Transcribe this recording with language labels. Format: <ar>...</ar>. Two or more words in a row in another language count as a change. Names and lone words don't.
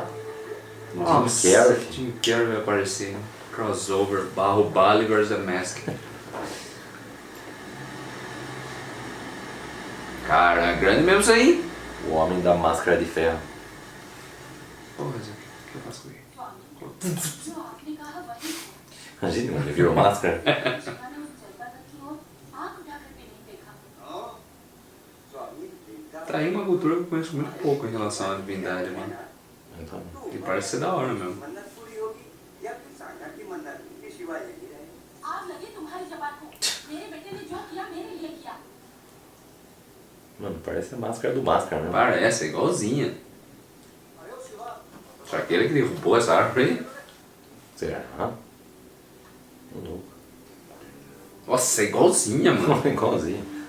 <pt>lá. Nossa, Jim Carrey. Jim Carrey vai aparecer. Crossover, barro Bali vs. The Mask. Cara, grande mesmo isso aí. O homem da máscara de ferro. Porra, Zé, o que eu faço com ele?</pt> <hi>जो आपने कहा वही है।</hi> <pt>Imagina, ele virou máscara.</pt> <hi>जाना उस जलता तक की ओर आंख उठाकर भी नहीं देखा।</hi> <pt>Tá aí uma cultura que eu conheço muito pouco em relação à divindade, mano. Então, Que parece ser da hora mesmo.</pt> <hi>मन्नत पूरी होगी या फिर सागर की मन्नत के सिवा यही रहे। आग लगी तुम्हारी जबान को। मेरे बेटे ने जो किया मेरे लिए किया।</hi> <pt>mano, parece a máscara do máscara, né? Parece, é igualzinha. Será que ele que derrubou essa árvore aí? Será? Louco. Nossa, é igualzinha, mano. Igualzinho.</pt>